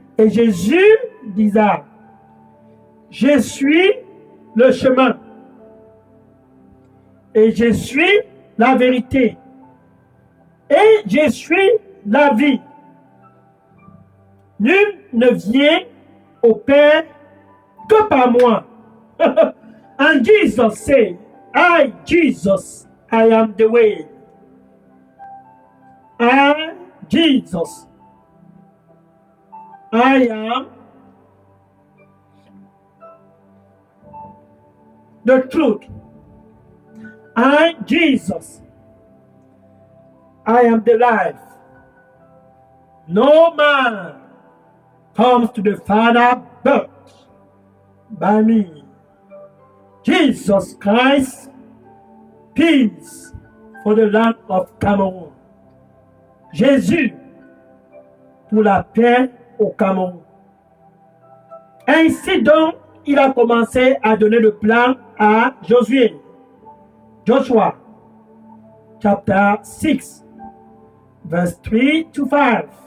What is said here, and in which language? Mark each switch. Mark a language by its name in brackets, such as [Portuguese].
[French] Et Jésus disait, je suis le chemin et je suis la vérité et je suis la vie. Nul ne vient au Père que par moi. [English] And Jesus said, Jesus, I am the way. Jesus, I am the truth. Jesus, I am the life. No man comes to the Father but by me. Jesus Christ, peace for the land of Cameroon. [French] Jésus pour la paix au Cameroun. Ainsi donc, il a commencé à donner le plan à Josué. [English] Joshua, chapter 6, verse 3 to 5.